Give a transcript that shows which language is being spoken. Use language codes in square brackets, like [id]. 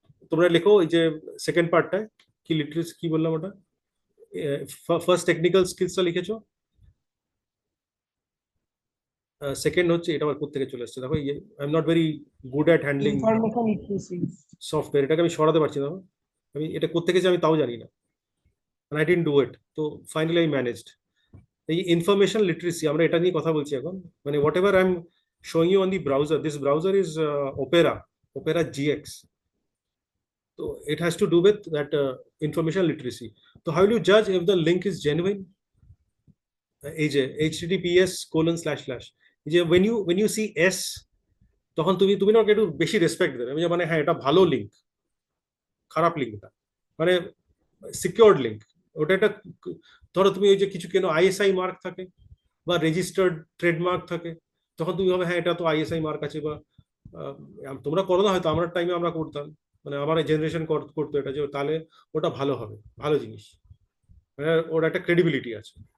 [bn] তোমরা লেখো এই যে সেকেন্ড পার্টটায় কি লিটারেসি কি বললাম ওটা, ফার্স্ট টেকনিক্যাল স্কিলসটা লিখেছো, সেকেন্ড হচ্ছে এটা আমার কোত্থেকে চলে এসছে দেখো, এই [en] I am not very good at handling information literacy. [bn] Software. এটাকে আমি সরাতে পারছি না। আমি এটা কোত্থেকে যে আমি তাও জানি না, [en] I didn't do it. [bn] তো [en] Finally I managed. [bn] এই ইনফরমেশন লিটারেসি আমরা এটা নিয়ে কথা বলছি এখন। [en] মানে whatever I am showing you on the browser, this browser is Opera GX. So it has to do with that information literacy. So how will you judge if the link is genuine? [bn] এই যে https:// এই যে [en] when you see s, [bn] তখন তুমি তুমি না ওকে একটু বেশি রেসপেক্ট দেবে। আমি যে মানে হ্যাঁ এটা ভালো লিঙ্ক, খারাপ লিঙ্ক না, মানে সিকিউরড লিঙ্ক। ওটা একটা ধরো তুমি ওই যে কিছু কেন আইএসআই মার্ক থাকে বা রেজিস্টার্ড ট্রেডমার্ক থাকে, তখন তুমি ভাবে হ্যাঁ এটা তো আইএসআই মার্ক আছে, বা তোমরা করো না হয়তো, আমরা টাইমে আমরা করতাম, মানে আমার জেনারেশন করতো এটা, যে তাহলে ওটা ভালো হবে, ভালো জিনিস, মানে ওর একটা ক্রেডিবিলিটি আছে।